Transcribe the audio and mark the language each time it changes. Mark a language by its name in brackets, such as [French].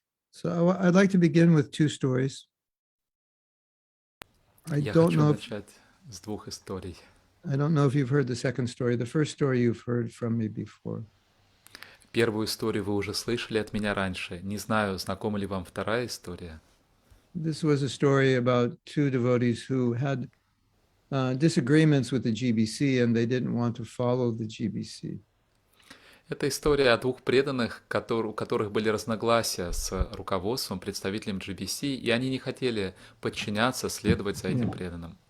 [English] So I'd like to begin with two stories. [Russian] Я хочу начать с двух историй. [English] I don't know if you've heard the second story. The first story you've heard from me before. [Russian] Первую историю вы уже слышали от меня раньше. Не знаю, знакома ли вам вторая история. [English] This was a story about two devotees who had disagreements with the GBC and they didn't want to follow the GBC. [Russian] Это история о двух преданных, у которых были разногласия с руководством, представителем GBC, и они не хотели подчиняться, следовать за этим преданным.